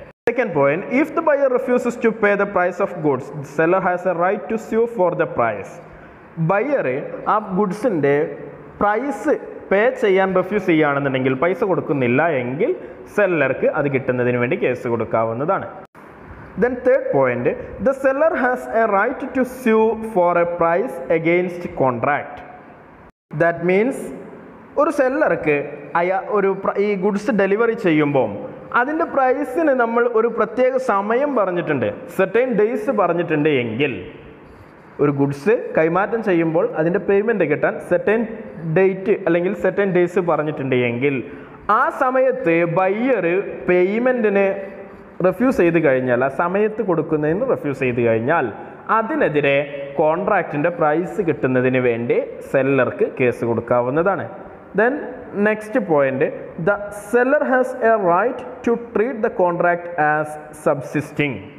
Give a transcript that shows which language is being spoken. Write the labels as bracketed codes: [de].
[en] Second point, if the buyer refuses to pay the price of goods the seller has a right to sue for the price. [ml] Buyer ആ ഗുഡ്സിൻ്റെ price പേ ചെയ്യാൻ refuse ചെയ്യുകയാണെന്നുണ്ടെങ്കിൽ, പൈസ കൊടുക്കുന്നില്ല എങ്കിൽ സെല്ലർക്ക് അത് കിട്ടുന്നതിന് വേണ്ടി കേസ് കൊടുക്കാവുന്നതാണ്. [en] Then third point, the seller has a right to sue for a price against contract. That means [ml] ഒരു സെല്ലർക്ക് ഈ ഗുഡ്സ് ഡെലിവറി ചെയ്യുമ്പോൾ അതിൻ്റെ പ്രൈസിന് നമ്മൾ ഒരു പ്രത്യേക സമയം പറഞ്ഞിട്ടുണ്ട്, സെർട്ടൈൻ ഡേയ്സ് പറഞ്ഞിട്ടുണ്ട് എങ്കിൽ, ഒരു ഗുഡ്സ് കൈമാറ്റം ചെയ്യുമ്പോൾ അതിൻ്റെ പേയ്മെൻറ്റ് കിട്ടാൻ സെർട്ടൈൻ ഡേറ്റ് അല്ലെങ്കിൽ സെർട്ടൈൻ ഡേയ്സ് പറഞ്ഞിട്ടുണ്ട് എങ്കിൽ ആ സമയത്ത് ബയ്യർ പേയ്മെൻറ്റിന് റെഫ്യൂസ് ചെയ്ത് കഴിഞ്ഞാൽ, ആ സമയത്ത് കൊടുക്കുന്നതിന് റെഫ്യൂസ് ചെയ്ത് കഴിഞ്ഞാൽ അതിനെതിരെ കോൺട്രാക്റ്റിൻ്റെ പ്രൈസ് കിട്ടുന്നതിന് വേണ്ടി സെല്ലർക്ക് കേസ് കൊടുക്കാവുന്നതാണ്. [en] Then next point, the seller has a right to treat the contract as subsisting.